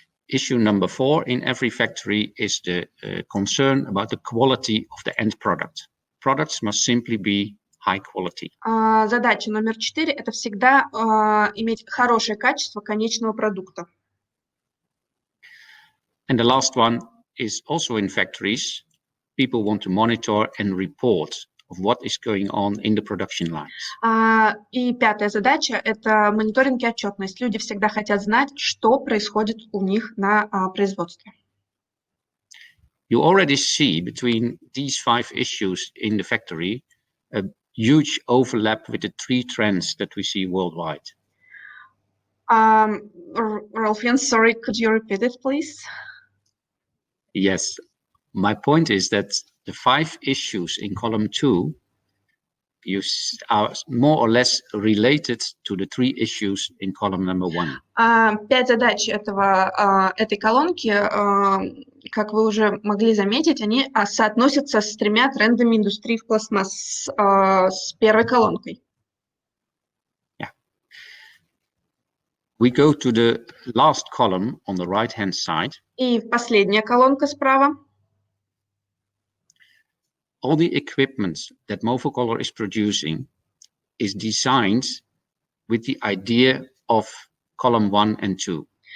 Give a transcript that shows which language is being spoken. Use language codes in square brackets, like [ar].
[en] Issue number 4 in every factory is the concern about the quality of the end product. Products must simply be high quality. [ru] Задача номер 4 – это всегда иметь хорошее качество конечного продукта. [en] And the last one is also in factories. People want to monitor and report of what is going on in the production lines. [ru] И пятая задача – это мониторинг и отчетность. Люди всегда хотят знать, что происходит у них на производстве. [en] You already see between these 5 issues in the factory a huge overlap with the 3 trends that we see worldwide. Rolfьян, sorry, could you repeat it, please? Yes, my point is that the 5 issues in column 2 are more or less related to the 3 issues in column number 1. [ru] 5 задач этой колонки, как вы уже могли заметить, они соотносятся с 3 трендами индустрии в пластмасс с первой колонкой. [en] Yeah. We go to the last column on the right-hand side. [ru] И последняя колонка справа. [en] All the equipment that Movacolor is producing is designed with the idea of column 1 and 2.